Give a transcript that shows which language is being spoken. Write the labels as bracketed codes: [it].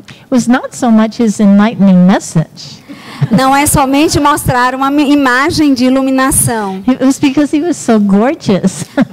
[en] was not so much his enlightening message. [pt] Não é somente mostrar uma imagem de iluminação. [en] It was because he was so gorgeous.